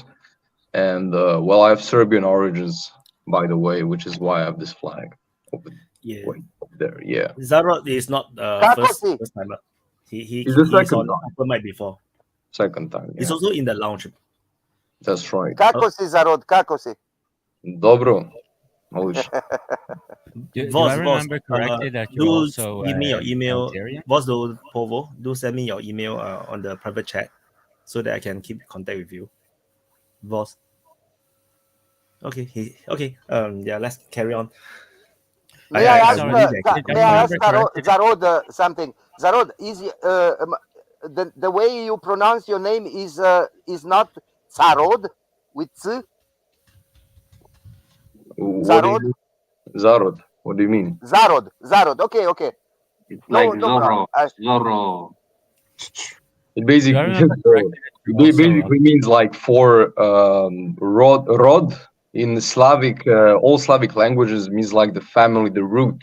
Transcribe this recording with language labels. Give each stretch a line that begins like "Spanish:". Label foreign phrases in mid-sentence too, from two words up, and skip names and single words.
English: And I have Serbian origins, by the way, which is why I have this flag over there. Yeah. Zarod is not first time. He's on OpenMic before. Second time. Yeah. He's also in the lounge. That's right.
Serbian: Kako si, Zarod, kako si? Dobro.
English: Do I remember correctly that you also give me your email? Boss do Povo, do send me your email on the private chat so that I can keep contact with you. Boss. Okay. Okay. Yeah. Let's carry on. May I ask Zarod, Zarod something? Zarod, is the way you pronounce your name is not Zarod with Z? Zarod? Zarod. What do you mean? Zarod. Okay. It's No, like no problem. Zorro. It basically means like for rod in Slavic, all Slavic languages means like the family, the root.